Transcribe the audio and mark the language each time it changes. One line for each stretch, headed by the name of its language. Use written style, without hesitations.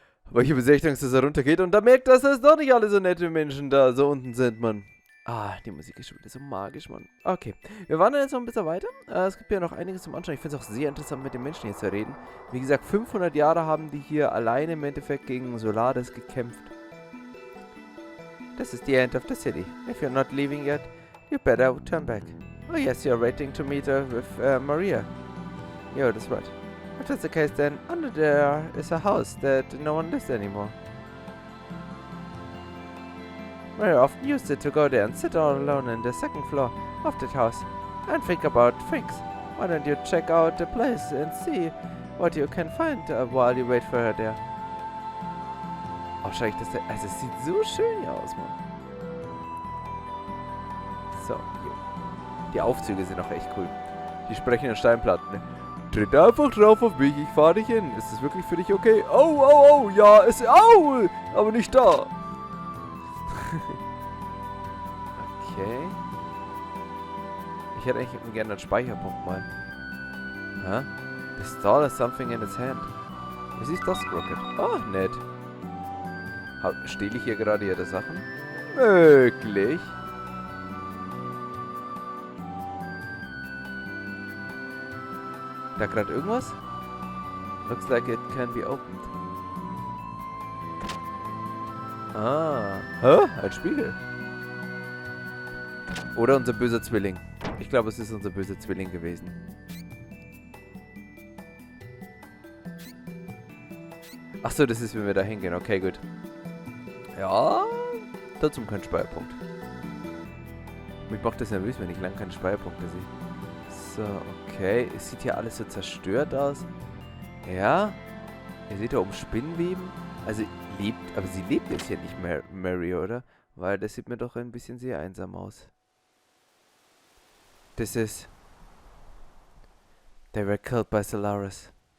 German: Aber ich habe sehr Angst, dass er runtergeht und da merkt, dass das doch nicht alle so nette Menschen da so unten sind, Mann. Ah, die Musik ist schon wieder so magisch, Mann. Okay, wir wandern jetzt noch ein bisschen weiter. Es gibt ja noch einiges zum Anschauen. Ich finde es auch sehr interessant, mit den Menschen hier zu reden. Wie gesagt, 500 Jahre haben die hier alleine im Endeffekt gegen Solaris gekämpft.
English: This is the end of the city. If you're not leaving yet, you better turn back. Oh yes, you're waiting to meet with Maria. Yeah, that's right. If that's the case, then under there is a house that no one lives anymore. Very often used it to go there and sit all alone in the second floor of that house and think about things. Why don't you check out the place and see what you can find while you wait for her there?
German: Oh, schau ich das da. Also, es sieht so schön hier aus, Mann. So, hier. Die Aufzüge sind auch echt cool. Die sprechenden Steinplatten. Tritt einfach drauf auf mich, ich fahre dich hin. Ist es wirklich für dich okay? Oh, oh, oh, ja, es... Au! Aber nicht da. Okay. Ich hätte eigentlich gerne einen Speicherpunkt mal. Hä?
English: The stall has something in its hand.
German: Was ist das, Rocket? Oh, nett. Stehle ich hier gerade ihre Sachen? Möglich. Da gerade irgendwas?
English: Looks like it can be opened.
German: Ah. Hä? Ein Spiegel. Oder unser böser Zwilling. Ich glaube, es ist unser böser Zwilling gewesen. Achso, das ist, wenn wir da hingehen. Okay, gut. Ja, dazu kein Speicherpunkt. Mich macht das nervös, wenn ich lange keine Speicherpunkte sehe. So, okay. Es sieht hier alles so zerstört aus. Ja. Ihr seht da oben Spinnenweben. Also, aber sie lebt jetzt hier nicht mehr, Mary, oder? Weil das sieht mir doch ein bisschen sehr einsam aus.
English: This is... They were killed by Solaris.